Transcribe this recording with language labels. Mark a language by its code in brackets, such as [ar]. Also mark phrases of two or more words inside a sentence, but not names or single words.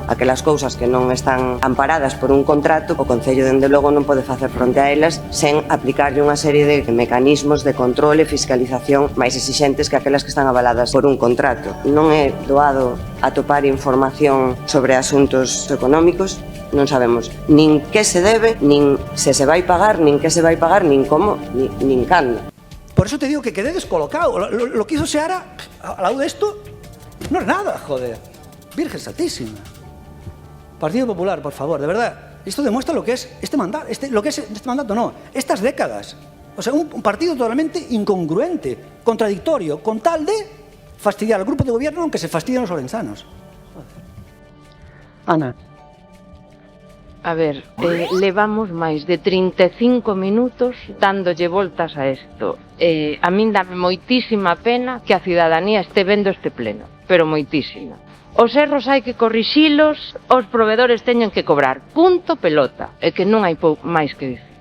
[gl] Aquelas cousas que non están amparadas por un contrato, o Concello, dende logo, non pode facer fronte a elas sen aplicarlle unha serie de mecanismos de control e fiscalización máis exixentes que aquelas que están avaladas por un contrato. Non é doado atopar información sobre asuntos económicos. Non sabemos nin que se debe, nin se vai pagar, nin que se vai pagar, nin como, nin cando. [es] Por eso te digo que quedé descolocado. Lo que hizo Seara, al lado de esto, no es nada, joder. Virgen Santísima. Partido Popular, por favor, de verdad. Esto demuestra lo que es este mandato, estas décadas. O sea, un partido totalmente incongruente, contradictorio, con tal de fastidiar al grupo de gobierno aunque se fastidien los orensanos. Ana. [gl] A ver, levamos máis de 35 minutos dándolle voltas a isto. A min dame moitísima pena que a cidadanía este vendo este pleno, pero moitísima. Os erros hai que corrixilos, os provedores teñen que cobrar, punto pelota, e que non hai máis que dicir.